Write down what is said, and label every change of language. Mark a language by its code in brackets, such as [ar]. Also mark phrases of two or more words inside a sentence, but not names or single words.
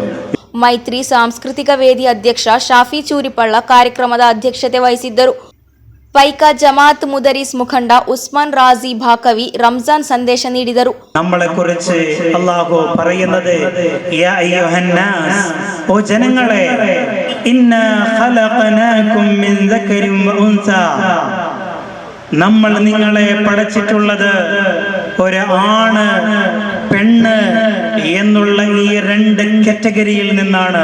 [kn] ಮೈತ್ರಿ ಸಾಂಸ್ಕೃತಿಕ ವೇದಿ ಅಧ್ಯಕ್ಷ ഷാഫി ಚೂರಿಪಳ್ಳ ಕಾರ್ಯಕ್ರಮದ ಅಧ್ಯಕ್ಷತೆ ವಹಿಸಿದ್ದರು. ಪೈಕ ಜಮಾತ್ ಮುದರಿಸ್ ಮುಖಂಡ ಉಸ್ಮಾನ್ ರಾಜಿ ಭಾಕವಿ ರಂಜಾನ್ ಸಂದೇಶ ನೀಡಿದರು. [ml] നമ്മളെ കുറിച്ച് അല്ലാഹു പറയുന്നത് [ar] يا أيها الناس, [ml] ഓ ജനങ്ങളെ, [ar] إنا خلقناكم من ذكر و أنثى, [ml] നമ്മൾ നിങ്ങളെ പടച്ചിട്ടുള്ളത് ഒരു ആണ് പെണ്ണ് എന്നുള്ള ഈ 2 കാറ്റഗറിയിൽ നിന്നാണ്.